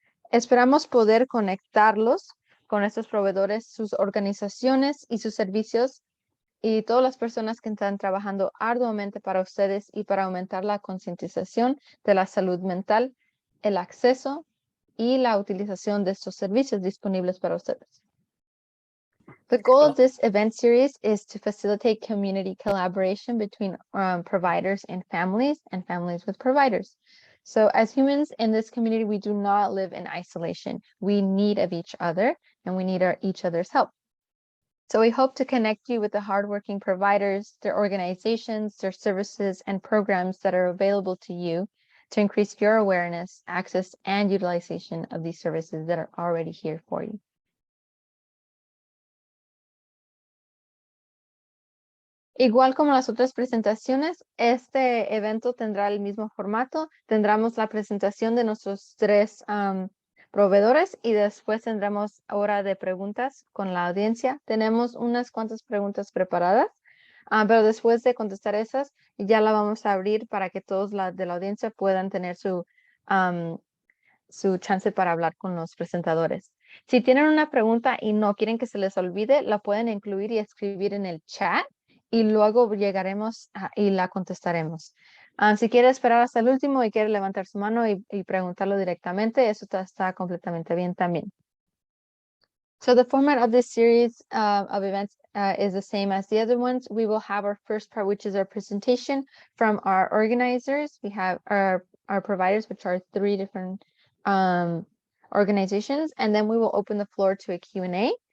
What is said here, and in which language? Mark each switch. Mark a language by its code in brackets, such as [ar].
[es] Esperamos poder conectarlos con estos proveedores, sus organizaciones y sus servicios y todas las personas que están trabajando arduamente para ustedes y para aumentar la concientización de la salud mental, el acceso y la utilización de estos servicios disponibles para ustedes. [en] The goal of this event series is to facilitate community collaboration between providers and families with providers. So as humans in this community, we do not live in isolation. We need of each other and we need each other's help. So we hope to connect you with the hardworking providers, their organizations, their services, and programs that are available to you to increase your awareness, access, and utilization of these services that are already here for you. [es] Igual como las otras presentaciones, este evento tendrá el mismo formato. Tendremos la presentación de nuestros 3 proveedores y después tendremos hora de preguntas con la audiencia. Tenemos unas cuantas preguntas preparadas, pero después de contestar esas, ya la vamos a abrir para que todos de la audiencia puedan tener su chance para hablar con los presentadores. Si tienen una pregunta y no quieren que se les olvide, la pueden incluir y escribir en el chat y luego llegaremos y la contestaremos. Si quiere esperar hasta el último y quiere levantar su mano y preguntarlo directamente, eso está completamente bien también. [en] So the format of this series of events is the same as the other ones. We will have our first part, which is our presentation from our organizers. We have our providers, which are 3 different organizations, and then we will open the floor to a Q&A.